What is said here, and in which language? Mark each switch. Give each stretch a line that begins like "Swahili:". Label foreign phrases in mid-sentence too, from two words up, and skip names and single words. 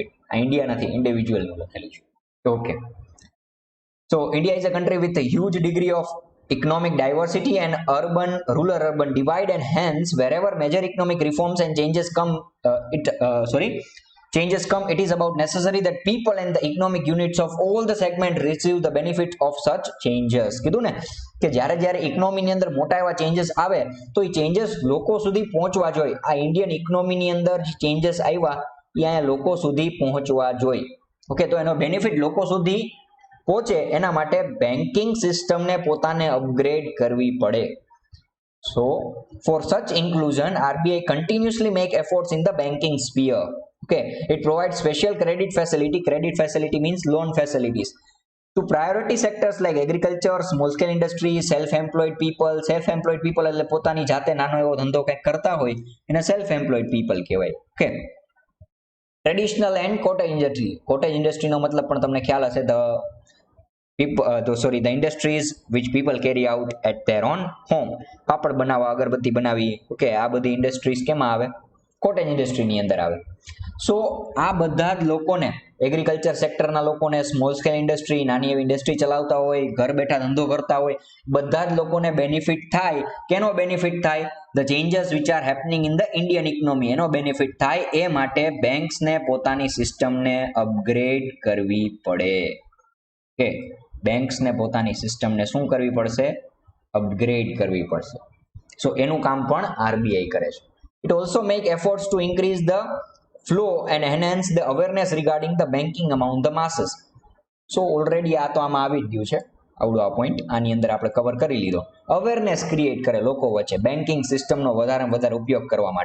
English: India nothing, individual. Okay, so India is a country with a huge degree of economic diversity and rural-urban divide, and hence wherever major economic reforms and changes come, it is about necessary that people and the economic units of all the segment receive the benefit of such changes.
Gujarati: કીધું ને કે જ્યારે ઇકોનોમીની અંદર મોટા એવા ચેન્જીસ આવે તો એ ચેન્જીસ લોકો સુધી પહોંચવા જોઈએ. આ ઇન્ડિયન ઇકોનોમીની અંદર જે ચેન્જીસ આવ્યા એ અહીંયા લોકો સુધી પહોંચવા જોઈએ. ઓકે, તો એનો બેનિફિટ લોકો સુધી પહોંચે એના માટે બેન્કિંગ સિસ્ટમને પોતાને અપગ્રેડ કરવી પડે.
English: So, for such inclusion, RBI continuously make efforts in the banking sphere. Okay, it provides special credit facility. Credit facility means loan facilities to priority sectors like agriculture, small scale industry, self-employed people. Self-employed people
Gujarati: એટલે પોતાની જાતે નાનો એવો ધંધો કંઈક કરતા હોય એને
English: self-employed people
Gujarati: કહેવાય. Okay.
English: Traditional and cottage industry. Cottage industry
Gujarati: નો મતલબ પણ તમને ખ્યાલ હશે.
English: The industries which people carry out at their own home.
Gujarati: પાપડ બનાવવા, અગરબત્તી બનાવી, ઓકે, આ બધી ઇન્ડસ્ટ્રીઝ કેમાં આવે? કોટેજ ઇન્ડસ્ટ્રીની અંદર આવે. સો આ બધા જ લોકોને, એગ્રીકલ્ચર સેક્ટરના લોકોને,
English: small scale industry,
Gujarati: નાની એવી ઇન્ડસ્ટ્રી ચલાવતા હોય, ઘર બેઠા ધંધો કરતા હોય, બધા જ લોકોને બેનિફિટ થાય. કેનો બેનિફિટ થાય?
English: The changes which are happening in the Indian economy,
Gujarati: એનો બેનિફિટ થાય. એ માટે બેંક્સને પોતાની સિસ્ટમને અપગ્રેડ કરવી પડે. ઓકે, બેંક્સને પોતાની સિસ્ટમને શું કરવી પડશે? અપગ્રેડ કરવી પડશે. સો એનું કામ પણ આરબીઆઈ કરે છે.
English: It also make efforts to increase the flow and enhance the awareness regarding the banking among the masses. So already
Gujarati: આ તો આમાં આવી જ ગયું છે, આવડો આ પોઈન્ટ આની અંદર આપણે કવર કરી લીધો. અવેરનેસ ક્રિએટ કરે લોકો વચ્ચે બેન્કિંગ સિસ્ટમનો વધારે ઉપયોગ કરવા માટે.